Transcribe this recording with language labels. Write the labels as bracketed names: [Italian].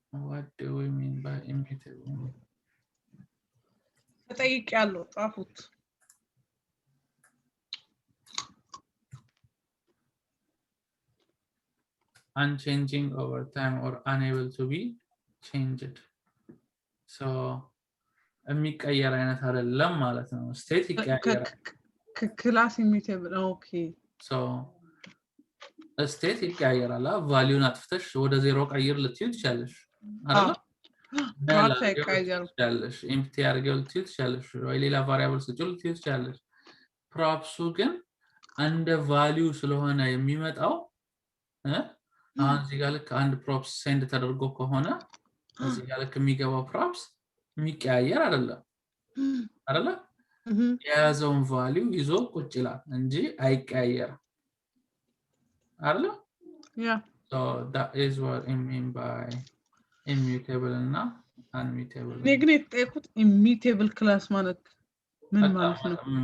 [English] What do we mean by immutable? [Amharic] ተጠይቄያለሁ ጻፉት [English] unchanging over time or unable to be changed. [Amharic] So የሚቀየር አይነት አይደለም ማለት ነው ስቴት ይቀየራል ክላስ immutable ኦኬ so ስቴት ይቀየራል ቫልዩን አጥፍተሽ ወደ ዜሮ ቀይር ልትዩ ትችላለሽ አይደል ትችላለሽ ኤምፕቲ አድርገው ልትዩ ትችላለሽ ወይ ሌላ ቫሪያብል ስጭው ልትዩ ትችላለሽ ፕሮፕሱ ግን እንደ ቫልዩ ስለሆነ የሚመጣው አሁን እዚህ ጋር ልክ አንድ ፕሮፕስ ሴንድ ተደርጎ ከሆነ እዚህ ጋር ልክ የሚገባው ፕሮፕስ የሚቀያየር አይደለም የያዘውን ቫልዩ ይዞ ቁጭ ይላል እንጂ አይቀያየርም አይደል? [English] Yeah. So that is what I mean by immutable እና unmutable. [Amharic] ግን የተጠየቁት immutable class ማለት ምን ማለት ነው?